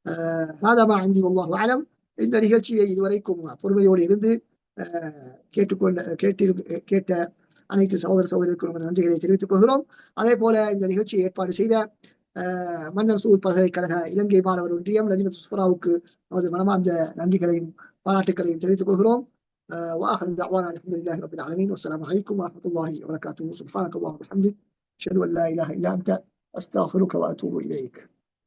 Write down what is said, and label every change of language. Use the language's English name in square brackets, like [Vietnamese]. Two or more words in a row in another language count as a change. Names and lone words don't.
[Tamil] இந்த நிகழ்ச்சியை இதுவரைக்கும் பொறுமையோடு இருந்து கேட்ட அனைத்து சகோதரர்களுக்கும் நன்றிகளை தெரிவித்துக் கொள்கிறோம். அதே போல இந்த நிகழ்ச்சியை ஏற்பாடு செய்த மன்னர் சூர் பல்கலைக்கழக இலங்கை மாணவர் ஒன்றியம் லஜ்னத் சுஃபராவுக்கு நமது மனமார்ந்த நன்றிகளையும் பாராட்டுகளையும் தெரிவித்துக் கொள்கிறோம். [Arabic] وآخر دعوانا الحمد لله رب العالمين والسلام عليكم ورحمة الله وبركاته. سبحانك اللهم وبحمدك أشهد أن لا إله إلا أنت أستغفرك وأتوب إليك.